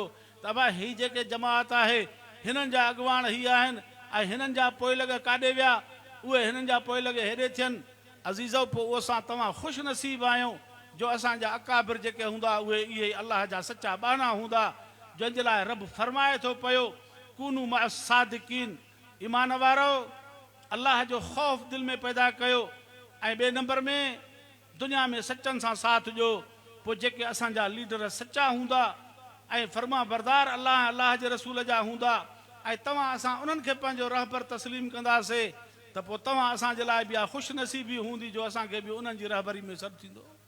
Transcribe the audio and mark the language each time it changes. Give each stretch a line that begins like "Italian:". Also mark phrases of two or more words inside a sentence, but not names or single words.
Sindhi: त भाई हीअ जेके जमात आहे हिननि जा अॻवान हीअ आहिनि ऐं हिननि जा पोइ लॻे काॾे विया, उहे हिननि जा पोइ लॻे हेॾे थियनि। अज़ीज़ो, पोइ उहो असां तव्हां ख़ुशि नसीब आहियूं जो असांजा अकाबिर जेके हूंदा उहे इहे अलाह जा सचा बाना हूंदा, जंहिंजे लाइ रब फरमाए थो पियो
Arabic: كونوا مع الصادقين,
Sindhi: ईमान वारो अलाह जो ख़ौफ़ दिलि में पैदा कयो, ऐं ॿिए नंबर में दुनिया में सचनि सां साथ ॾियो। पोइ जेके असांजा लीडर सचा हूंदा ऐं फर्मा बरदार अलाह जे रसूल जा हूंदा ऐं तव्हां असां उन्हनि खे पंहिंजो रहबर तस्लीम कंदासीं त पोइ तव्हां असांजे लाइ बि ख़ुशि नसीबी हूंदी जो असांखे बि उन्हनि जी रहबरी में सॾु थींदो।